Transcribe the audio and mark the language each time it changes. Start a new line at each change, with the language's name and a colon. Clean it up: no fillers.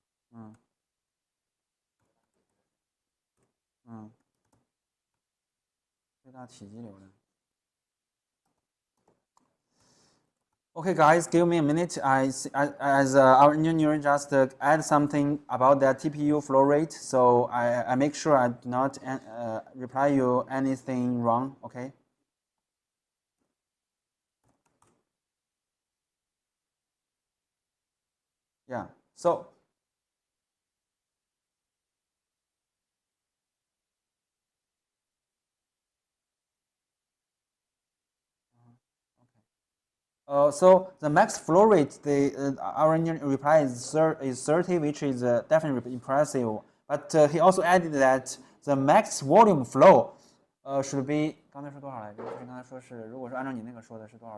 Chinese: 嗯嗯，最大体积流量。
English: Okay, guys, give me a minute. As our engineer just add something about that TPU flow rate, so I make sure I do not reply you anything wrong. Okay. Yeah. So. So the max flow rate, our engineer reply is 30, which is definitely impressive. But he also added that the max volume flow should be
Chinese: 刚才是多少来着？就是刚才说是，如果是按照你那个说的是多少？